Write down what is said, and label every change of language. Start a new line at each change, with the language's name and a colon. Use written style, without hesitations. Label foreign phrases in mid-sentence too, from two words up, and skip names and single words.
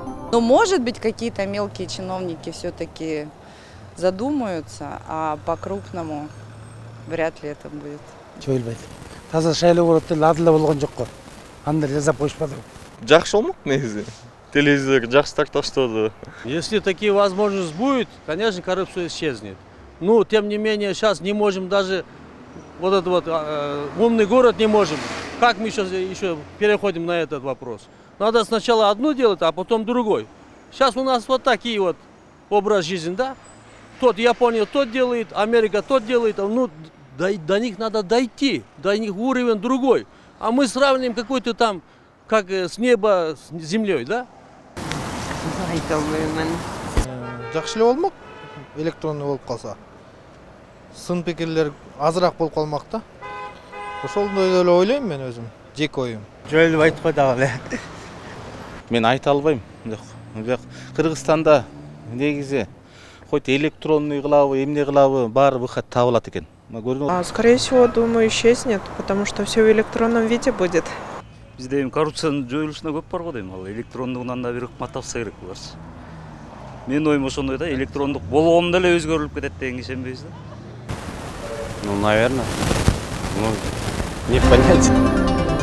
Russian: Но, может быть, какие-то мелкие чиновники все-таки задумаются, а по-крупному вряд ли это будет.
Kyrgyz: Жоюлбайт. Таза шайлоо болот деле адыл болгон жок го. Аны жасап коюшпады. Жакшы болмок негизи. Телевизор жакшы таштады.
Russian: Если такие возможности будет, конечно, коррупция исчезнет. Ну, тем не менее, сейчас не можем даже вот этот вот умный город не можем. Как мы сейчас еще переходим на этот вопрос? Надо сначала одно делать, а потом другой. Сейчас у нас вот такие вот образ жизни, да? Тот Япония тот делает, Америка тот делает, ну, до них надо дойти, до них уровень другой. А мы сравним какой-то там, как с неба с землей, да?
Kyrgyz: Айта албайм. Жакшы эле болмок, электронный болуп калса. Сын пикирлер азыраак болуп калмак да. Ошондой эле ойлойм мен өзүм, жеке оюм. Жоюлуп айтпай дагы эле. Мен айта албайм. Жок. Кыргызстанда негизи
Russian: хоть электронный
Kyrgyz: кылабы, эмне кылабы, баары выход табылат экен.
Russian: Скорее всего, думаю, исчезнет, потому что все в электронном виде будет.
Kyrgyz: Бизде эми коррупциянын жоюлушуна көп бар го дейм. Ал электрондугунан да бир ыкмат тапса керек буларчы. Менин оюм ошондой да, электрондук болгондо эле өзгөрүлүп кетет дегенге ишенбейбиз да.
Russian: Ну, наверное. Ну, не понять.